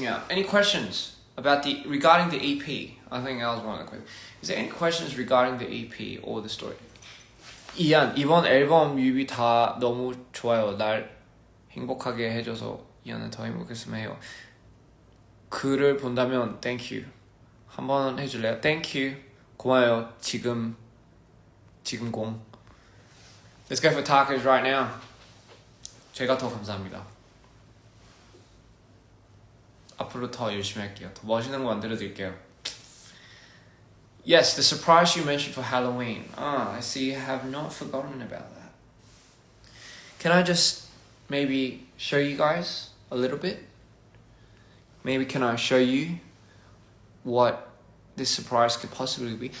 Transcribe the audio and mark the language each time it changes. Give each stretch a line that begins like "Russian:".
English: Any questions about regarding the EP? I think that was one of the questions. Is there any questions regarding the EP or the story?
Korean: 이안, 이번 앨범 뮤비 다 너무 좋아요. 날 행복하게 해줘서 이안은 더 행복했으면 해요. 글을 본다면
English: thank you.
Korean: 한번 해줄래요?
English: Thank you.
Korean: 고마워요. 지금 공.
English: Let's go for tacos right now.
Korean: 제가 더 감사합니다. 앞으로 더 열심히 할게요. 더 멋있는 거 만들어드릴게요.
English: Yes, the surprise you mentioned for Halloween. I see you have not forgotten about that. Can I just maybe show you guys a little bit? Maybe can I show you what this surprise could possibly be?